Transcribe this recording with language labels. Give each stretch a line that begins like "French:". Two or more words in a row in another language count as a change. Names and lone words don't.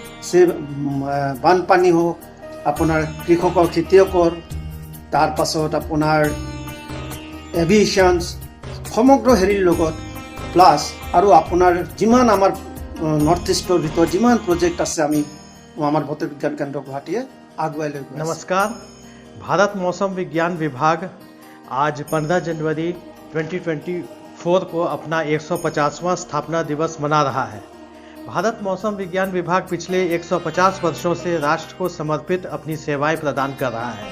Assamese: বানপানী হওক, আপোনাৰ কৃষকৰ খেতিয়কৰ, তাৰপাছত আপোনাৰ এভিয়েশ্যনছ, সমগ্ৰ হেৰিৰ লগত প্লাছ আৰু আপোনাৰ যিমান আমাৰ নৰ্থ ইষ্টৰ ভিতৰত যিমান প্ৰজেক্ট আছে আমি আমাৰ বতৰ বিজ্ঞান কেন্দ্ৰ গুৱাহাটীয়ে আগুৱাই লৈ গৈ আছে।
Hindi: नमस्कार। भारत मौसम विज्ञान विभाग आज 15 जनवरी 2024 को अपना 150वां स्थापना दिवस मना रहा है। भारत मौसम विज्ञान विभाग पिछले 150 वर्षों से राष्ट्र को समर्पित अपनी सेवाएं प्रदान कर रहा है।